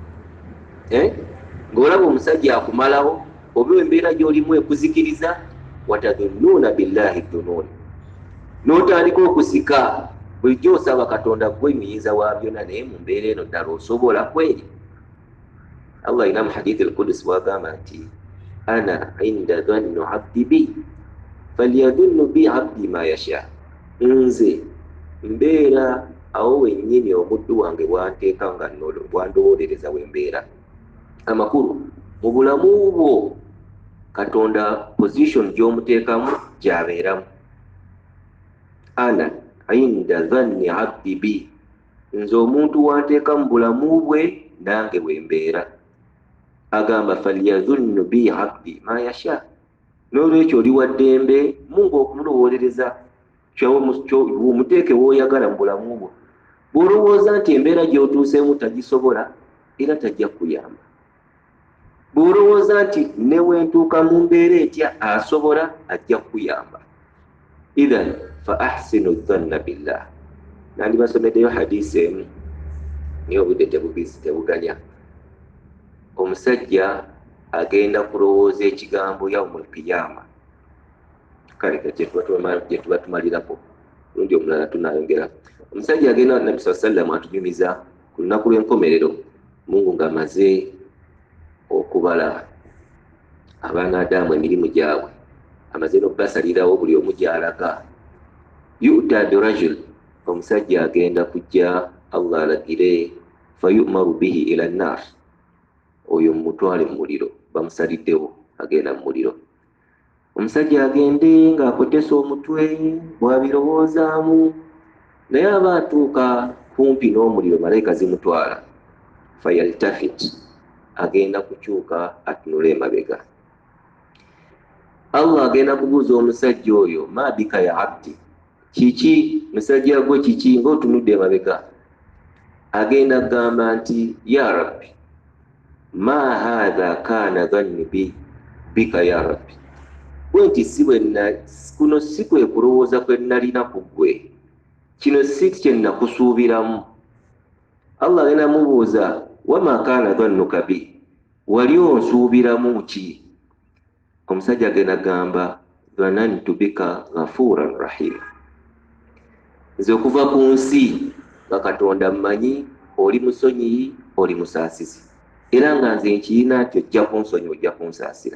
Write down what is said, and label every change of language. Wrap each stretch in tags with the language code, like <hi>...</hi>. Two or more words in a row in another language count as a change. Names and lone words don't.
<lg>Ng'olaba omusajja akumalawo oba embeera gy'olimu ekuzikiriza.</lg> <ar>وتظنون بالله الظنونا,</ar> <lg>n'otandika okusika bulijjo osaba Katonda gwe muyiza wa byonna, naye mu mbeera eno ddala osobola kweri? Allah alina mu</lg> <ar>حديث القدسي</ar> <lg>bw'agamba nti</lg> <ar>أنا عند ظن عبدي بي فليظن بي عبدي ما شاء,</ar> <lg>nze mbeera awo wennyini omuddu wange bwanteeka nga bwandowolereza we mbeera. Amakulu mu bulamu bwo Katonda position gy'omuteekamu gy'abeeramu.</lg> <ar>أنا عند ظن عبدي بي,</ar> <lg>nze omuntu wanteeka mu bulamu bwe nange bwe mbeera. Agamba</lg> <ar>فليظن بي عبدي ما شاء,</ar> <lg>n'olwekyo oli wa ddembe Mungu okumulowolereza muteeke w'oyagala mu bulamu bwo. Bw'olowooza nti embeera gy'otuuseemu tagisobola era tajja kuyamba. Bw'olowooza nti ne wentuuka mu mbeera etya asobola ajja kuyamba.</lg> <ar>إذن فأحسنوا الظن بالله.</ar> <lg>Nandibasomeddeyo hadisi emu naye obudde tebuganya. Omusajja agenda kulowooza ekigambo</lg> <ar>يوم القيامة.</ar> <lg>Kale gye tuba tumalirako lundi omulala tunayongera. Omusajja agenda Nabi sallam atunyumiza ku lunaku lw'enkomerero Mungu ng'amaze okubala abaana Adamu emirimu gyabwe, amaze n'okubasalirawo buli omu gy'alaga.</lg> <ar>يؤتى بالرجل,</ar> <lg>omusajja agenda kujja Allah alagire</lg> <ar>فيؤمر به إلى النار,</ar> <lg>oyo mutwale mu muliro, bamusaliddewo agenda mu muliro. Omusajja agende ng'akotesa omutwe bw'abirowoozaamu, naye aba atuuka kumpi n'omuliro malayika zimutwala. Fayaltafit, agenda kukyuka atunula emabega. Allah agenda kubuuza omusajja oyo,</lg> <ar>ما بك يا عبدي,</ar> <lg>kiki musajja gwe kiki ng'otunudde emabega? Agenda kugamba nti</lg> <ar>يا ربي ما هذا كان ظني بك يا ربي,</ar> <lg>bwenti kuno si kwe kulowooza kwe nalina ku ggwe, kino si kye nakusuubiramu. Allah agenda mubuuza</lg> <ar>وما كان ظنك بي,</ar> <lg>wali onsuubiramu ki? Omusajja agenda gamba</lg> <ar>ظننت بك غفورا رحيما,</ar> <lg>nze okuva ku nsi nga Katonda mmanyi oli musonyiyi oli musaasisi, era nga nze nkiyina nti ojja kunsonyi ojja kunsaasira.</lg>